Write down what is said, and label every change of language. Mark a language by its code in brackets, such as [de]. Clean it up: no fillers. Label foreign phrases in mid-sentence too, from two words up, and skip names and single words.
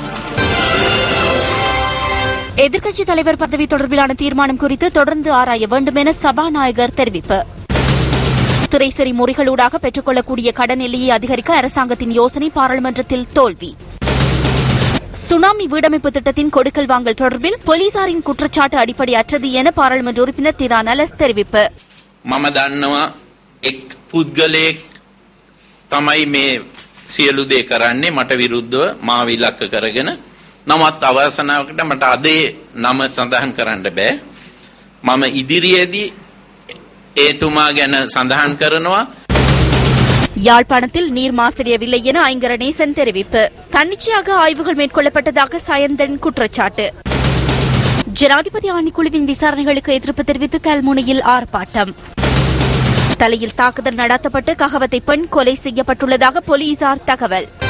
[ta] எதிர்க்கட்சித் தலைவர் பதவி தொடர்பிலான தீர்மானம் குறித்து தொடர்ந்து ஆராய வேண்டும் என சபாநாயகர் தெரிவிப்பு. திரைசரி முறைகளூடாக பெற்றுக்கொள்ளக்கூடிய கடன் எல்லையை அதிகரிக்க அரசாங்கத்தின் யோசனை பாராளுமன்றத்தில் தோல்வி. சுனாமி வீடமைப்பு திட்டத்தின் கொடுக்கல் வாங்கல் தொடர்பில் போலீசாரின் குற்றச்சாட்டு அடிப்படையற்றது என பாராளுமன்ற உறுப்பினர் டிரான் அலஸ் தெரிவிப்பு. [si] මම දන්නවා එක් පුද්ගලයෙක් තමයි මේ සියලු දේ කරන්නේ මට විරුද්ධව මාව ඉලක්ක කරගෙන. නමුත් අවසනාවකට මට අදේ නම සඳහන් කරන්න බෑ. මම ඉදිරියේදී ඒතුමා ගැන සඳහන් කරනවා. [ta] யாழ்ப்பாணத்தில் நீர் மாசடையவில்லை என ஐங்கரநேசன் தெரிவிப்பு. தன்னிச்சையாக ஆய்வுகள் மேற்கொள்ளப்பட்டதாக சயந்தன் குற்றச்சாட்டு. ஜனாதிபதி ஆணைக்குழுவின் விசாரணைகளுக்கு எதிர்ப்பு தெரிவித்து கல்முனையில் ஆர்ப்பாட்டம். தலையில் தாக்குதல் நடத்தப்பட்டு ககவத்தை பெண் கொலை செய்யப்பட்டுள்ளதாக போலீசார் தகவல்.